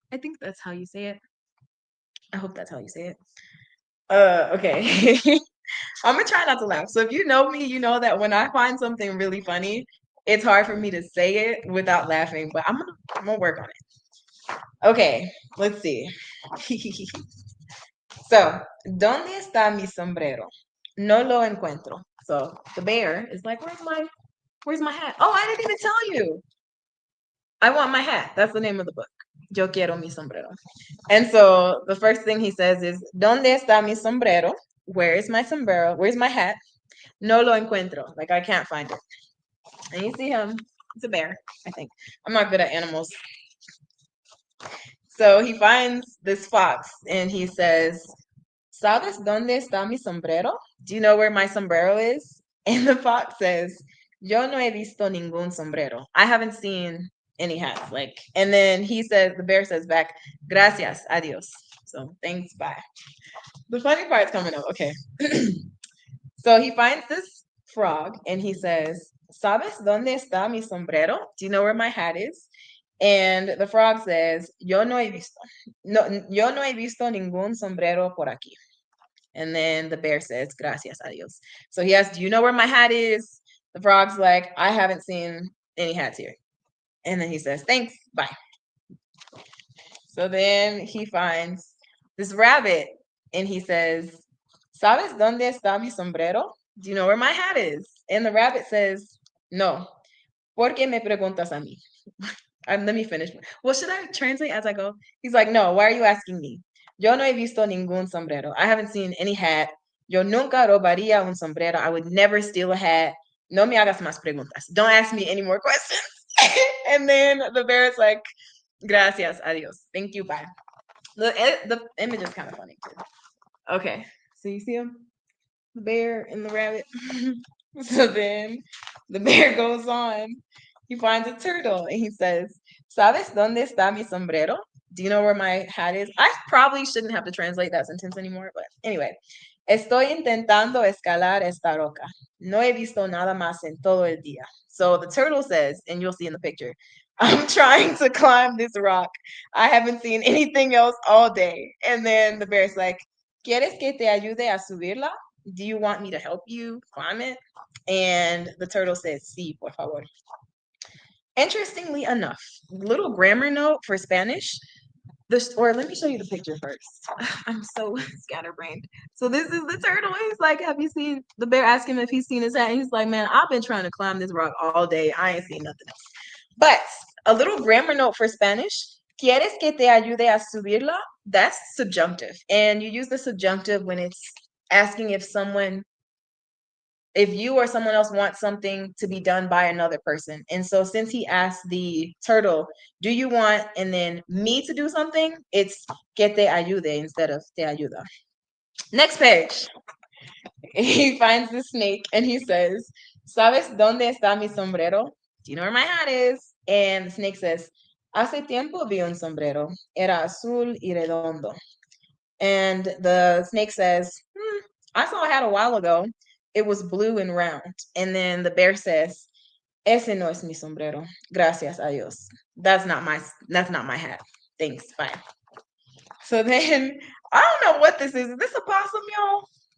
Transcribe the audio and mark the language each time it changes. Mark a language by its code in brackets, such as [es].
[en] I think that's how you say it. I hope that's how you say it. Okay. I'm gonna try not to laugh. So if you know me, you know that when I find something really funny, it's hard for me to say it without laughing, but I'm gonna work on it. Okay, let's see. [es] So, ¿dónde está mi sombrero? No lo encuentro. [en] So the bear is like, where's my hat? Oh, I didn't even tell you. I want my hat. That's the name of the book. [es] Yo quiero mi sombrero. [en] And so the first thing he says is, [es] ¿Dónde está mi sombrero? [en] Where is my sombrero? Where's my hat? [es] No lo encuentro. [en] Like I can't find it. And you see him. It's a bear, I think. I'm not good at animals. So he finds this fox and he says, [es] ¿Sabes dónde está mi sombrero? [en] Do you know where my sombrero is? And the fox says, [es] Yo no he visto ningún sombrero. [en] I haven't seen any hats. Like, and then the bear says back, [es] Gracias, adios. [en] So thanks, bye. The funny part's coming up. Okay. So he finds this frog and he says, [es] ¿Sabes dónde está mi sombrero? [en] Do you know where my hat is? And the frog says, [es] Yo no he visto. No, yo no he visto ningún sombrero por aquí. [en] And then the bear says, [es] Gracias, adios. [en] So he asks, Do you know where my hat is? The frog's like, I haven't seen any hats here. And then he says, Thanks, bye. So then he finds this rabbit and he says, [es] ¿Sabes dónde está mi sombrero? [en] Do you know where my hat is? And the rabbit says, No. [es] ¿Por qué me preguntas a mí? [en] Let me finish. Well, should I translate as I go? He's like, No, why are you asking me? [es] Yo no he visto ningún sombrero. [en] I haven't seen any hat. [es] Yo nunca robaría un sombrero. [en] I would never steal a hat. [es] No me hagas más preguntas. [en] Don't ask me any more questions. And then the bear is like, [es] Gracias, adios. [en] Thank you, bye. The image is kind of funny too. Okay, so you see him, the bear and the rabbit. So then the bear goes on. He finds a turtle and he says, [es] "Sabes dónde está mi sombrero? [en] Do you know where my hat is?" I probably shouldn't have to translate that sentence anymore, but anyway. [es] Estoy intentando escalar esta roca. No he visto nada más en todo el día. [en] So the turtle says, and you'll see in the picture, I'm trying to climb this rock. I haven't seen anything else all day. And then the bear's like, [es] ¿Quieres que te ayude a subirla? [en] Do you want me to help you climb it? And the turtle says, [es] Sí, por favor. [en] Interestingly enough, little grammar note for Spanish. Or let me show you the picture first. I'm so scatterbrained. So this is the turtle. He's like, have you seen the bear? Ask him if he's seen his hat. And he's like, man, I've been trying to climb this rock all day. I ain't seen nothing else. But a little grammar note for Spanish. [es] ¿Quieres que te ayude a subirla? [en] That's subjunctive. And you use the subjunctive when it's asking if you or someone else wants something to be done by another person. And so since he asked the turtle, do you want, and then me to do something, it's que te ayude instead of te ayuda. Next page. He finds the snake and he says, [es] ¿Sabes dónde está mi sombrero? [en] Do you know where my hat is? And the snake says, [es] Hace tiempo vi un sombrero. Era azul y redondo. [en] And the snake says, I saw a hat a while ago. It was blue and round. And then the bear says, [es] Ese no es mi sombrero. Gracias a Dios. [en] That's not my hat. Thanks. Bye. So then I don't know what this is. Is this a possum, y'all?